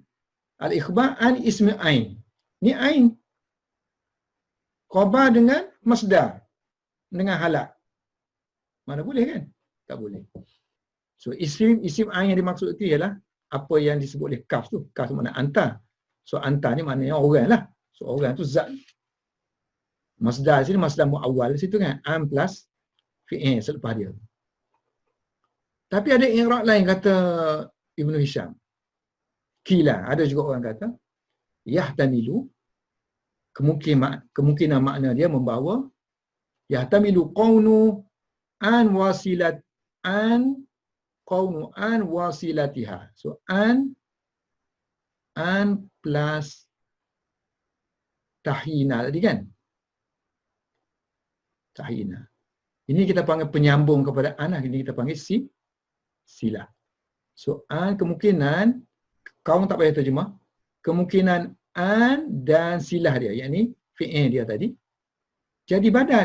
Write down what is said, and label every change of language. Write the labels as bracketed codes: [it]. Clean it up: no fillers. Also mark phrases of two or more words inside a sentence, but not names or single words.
[ar] الإخبار عن اسم عين. [ms] Ni ain. Khabar dengan masdar. Dengan halak. Mana boleh kan? Tak boleh. So isim ain yang dimaksud itu ialah apa yang disebut oleh kaf tu. Kaf tu makna anta. So anta ni maknanya orang lah. So orang tu zat. Masdar sini masdar muawwal situ kan. Am plus fi'il selepas dia. Tapi ada i'rab lain kata Ibnu Hisham. Kila, ada juga orang kata yahtamilu, kemungkinan makna dia membawa [ar] يحتمل كون أن وصلتها. [ms] So an plus tahina tadi kan? Tahina. Ini kita panggil penyambung kepada an, ini kita panggil sila. So an kemungkinan, kau tak payah terjemah, kemungkinan an dan silah dia, yakni fi'il dia tadi, jadi badal.